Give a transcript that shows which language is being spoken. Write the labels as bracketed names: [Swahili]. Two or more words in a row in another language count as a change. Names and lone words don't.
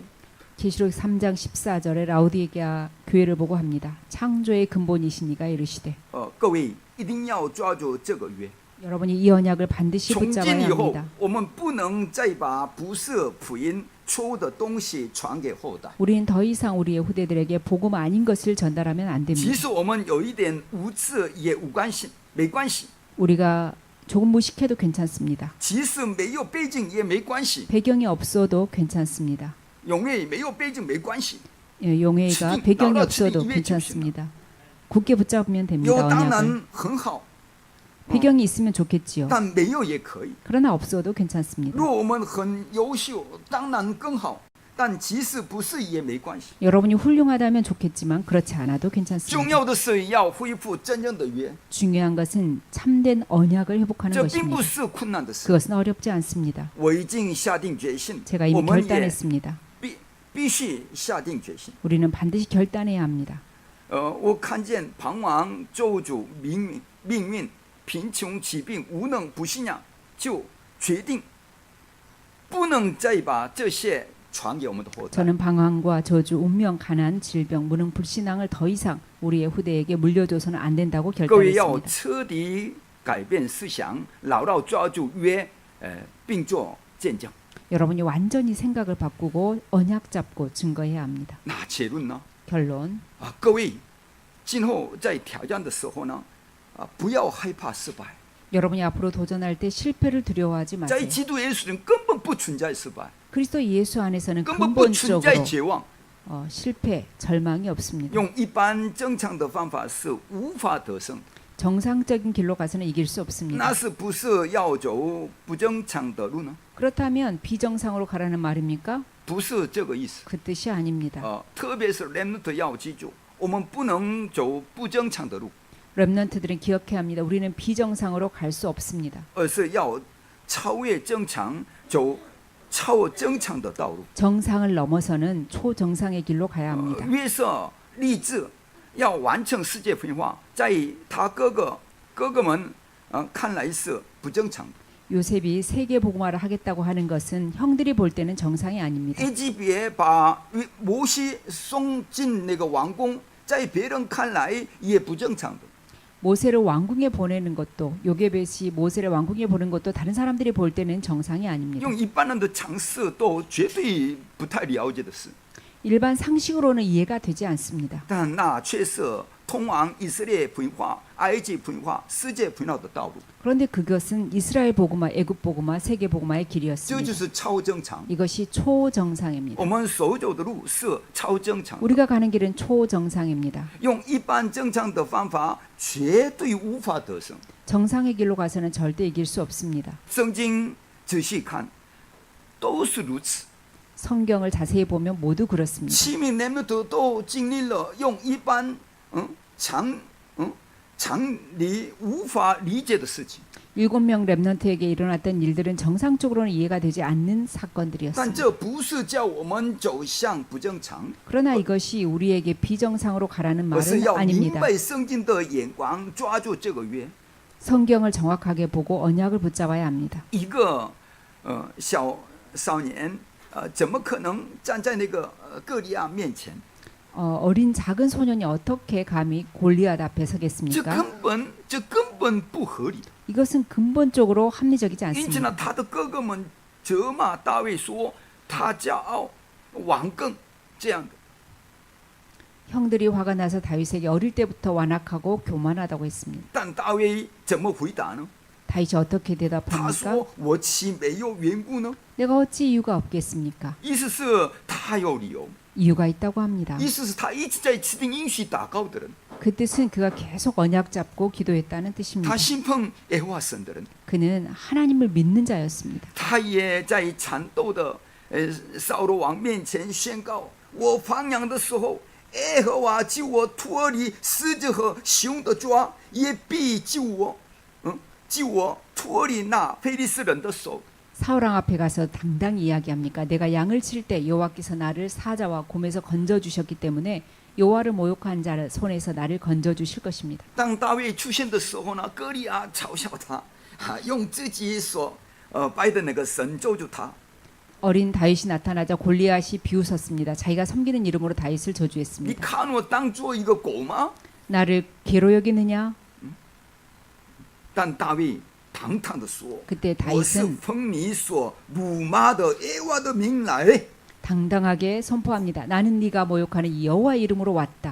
[Korean] 계시록 3장 14절에 라우디게아 교회를 보고 합니다. 창조의 근본이신 이가 이르시되 [Chinese] 各位一定要抓住这个约。 [Korean] 여러분이 이 언약을 반드시 [Chinese] 从今 [Korean] 붙잡아야 [Chinese] 以后 [Korean] 합니다. ， [Chinese] 我们不能再把不是福音、错误的东西传给后代。 [Korean] 우리는 더 이상 우리의 후대들에게 복음 아닌 것을 전달하면 안 [Chinese] 即 [Korean] 됩니다. [Chinese] 使我们有一点无知也无关系，没关系； [Korean] 우리가 조금 무식해도 괜찮습니다. [Chinese] 即使没有背景也没关系， [Korean] 배경이 없어도 괜찮습니다. [Chinese] 永远没有背景没关系。 [Korean] 예, 용해가 지금 배경이 나라 없어도 지금 괜찮습니다. 굳게 붙잡으면 됩니다. [Chinese] 有当 [Korean] 언약을. [Chinese] 然很好， [Korean] 배경이 있으면 좋겠지요. [Chinese] 但没有也可以。 [Korean] 그러나 없어도 괜찮습니다. [Chinese] 若我们很优秀，当然更好。但即使不是也没关系。 [Korean] 여러분이 훌륭하다면 좋겠지만 그렇지 않아도 [Chinese] 重 [Korean] 괜찮습니다. [Chinese] 要的是要恢复真正的约， [Korean] 중요한 것은 참된 언약을 회복하는 [Chinese] 这并不 [Korean] 것입니다. [Chinese] 是困难的事。 [Korean] 그것은 어렵지 않습니다. [Chinese] 我已经下定决心， [Korean] 제가 [Chinese] 我 [Korean] 이미 [Chinese] 们也 [Korean] 결단했습니다. [Chinese] 必须下定决心。 [Korean] 우리는 반드시 결단해야 합니다. [Chinese] 我看见彷徨、咒诅、命运、贫穷、疾病、无能、不信仰，就决定不能再把这些传给我们的后代。 [Korean] 저는 방황과 저주, 운명, 가난, 질병, 무능, 불신앙을 더 이상 우리의 후대에게 물려줘서는 안 된다고 [Chinese] 各位要 [Korean] 결단했습니다. [Chinese] 彻底改变思想，牢牢抓住约，并做见证。 [Korean] 여러분이 완전히 생각을 바꾸고 언약 잡고 증거해야 합니다. [Chinese] 那结论呢？ [Korean] 결론, [Chinese] 各位，今后在挑战的时候呢，不要害怕失败。 [Korean] 여러분이 앞으로 도전할 때 실패를 두려워하지 [Chinese] 在 [Korean] 마세요. [Chinese] 基督耶稣里根本不存在失败， [Korean] 그리스도 예수 안에서는 [Chinese] 根本不存在 [Korean] 근본적으로 [Chinese] 绝望。 [Korean] 실패, 절망이 없습니다. [Chinese] 用一般正常的方法是无法得胜， [Korean] 정상적인 길로 가서는 이길 수 없습니다. [Chinese] 那是不是要走不正常的路呢？ [Korean] 그렇다면 비정상으로 가라는 말입니까? [Chinese] 不是这个意思。 [Korean] 그 뜻이 아닙니다. [Chinese] 特别是 remnant 要记住，我们不能走不正常的路， [Korean] 렘넌트들은 기억해야 합니다. 우리는 비정상으로 갈 수 없습니다. [Chinese] 而是要超越正常，走超正常的道路。 [Korean] 정상을 넘어서는 초정상의 길로 가야 합니다. [Chinese] 约瑟立志要完成世界分化，在他哥哥们看来是不正常的。 [Korean] 요셉이 세계 복음화를 하겠다고 하는 것은 형들이 볼 때는 정상이 아닙니다. [Chinese] 埃及别把摩西送进那个王宫，在别人看来也不正常的。 [Korean] 모세를 왕궁에 보내는 것도 요게벳이 모세를 왕궁에 보낸 것도 다른 사람들이 볼 때는 정상이 아닙니다. [Chinese] 用一般人的常识都绝对不太了解的事， [Korean] 일반 상식으로는 이해가 되지 않습니다. [Chinese] 但那却是通往以色列分化、埃及分化、世界分化的道路。 [Korean] 그런데 그것은 이스라엘 복음화, 애굽 복음화, 세계 복음화의 [Chinese] 这就 [Korean] 길이었습니다. [Chinese] 是超正常。 [Korean] 이것이 초정상입니다. [Chinese] 我们所走的路是超正常的， [Korean] 우리가 가는 길은 초정상입니다. [Chinese] 用一般正常的方法绝对无法得胜。 [Korean] 정상의 길로 가서는 절대 이길 수 없습니다. [Chinese] 圣经仔细看，都是如此。 [Korean] 성경을 자세히 보면 모두 그렇습니다. [Chinese] 七名人们都经历了用一般常理无法理解的事情。 [Korean] 7명 렘넌트에게 일어났던 일들은 정상적으로는 이해가 되지 않는 [Chinese] 但 [Korean] 사건들이었습니다. [Chinese] 这不是叫我们走向不正常， [Korean] 그러나 이것이 우리에게 비정상으로 가라는 [Chinese] 而是 [Korean] 말은 [Chinese] 要明 [Korean] 아닙니다. [Chinese] 白圣经的眼光，抓住这个约。 [Korean] 성경을 정확하게 보고 언약을 붙잡아야 합니다. [Chinese] 一个小少年，怎么可能站在那个歌利亚面前？ [Korean] 어린 작은 소년이 어떻게 감히 골리앗 앞에 [Chinese] 这 [Korean] 서겠습니까? [Chinese] 根本不合理。 [Korean] 이것은 근본적으로 합리적이지 [Chinese] 因此 [Korean] 않습니다. [Chinese] 呢，他的哥哥们责骂大卫说他骄傲顽梗这样的。 [Korean] 형들이 화가 나서 다윗에게 어릴 때부터 완악하고 교만하다고 했습니다. [Chinese] 但大卫怎么回答呢？ [Korean] 다윗이 어떻게 [Chinese] 他 [Korean] 대답합니까? [Chinese] 说：“我岂没有缘故呢？” [Korean] 내가 어찌 이유가 없겠습니까? [Chinese] 意思是他有理由， [Korean] 이유가 있다고 합니다. [Chinese] 意思是他一直在吃定应许祷告的人， [Korean] 그 뜻은 그가 계속 언약 잡고 기도했다는 뜻입니다. [Chinese] 他信奉耶和华神的人， [Korean] 그는 하나님을 믿는 자였습니다. [Chinese] 他也在缠斗的扫罗王面前宣告：“我放羊的时候，耶和华救我脱离狮子和熊的爪，也必救我，救我脱离那非利士人的手。” [Korean] 사울왕 앞에 가서 당당히 이야기합니까? 내가 양을 칠 때 여호와께서 나를 사자와 곰에서 건져 주셨기 때문에 여호와를 모욕한 자를 손에서 나를 건져 주실 것입니다. [Chinese] 当大卫出现的时候呢，歌利亚嘲笑他，用自己所拜的那个神咒住他。 [Korean] 어린 다윗이 나타나자 골리앗이 비웃었습니다. 자기가 섬기는 이름으로 다윗을 [Chinese] 你 [Korean] 저주했습니다. [Chinese] 看我当做一个狗吗？ [Korean] 나를 개로 여기느냐? [Chinese] 但大卫堂堂的说：“ [Korean] 그때 [Chinese] 我是 [Korean] 다윗은 [Chinese] 奉你所辱骂的耶和华的名来。” [Korean] 당당하게 선포합니다. 나는 네가 모욕하는 이 여호와 이름으로 왔다.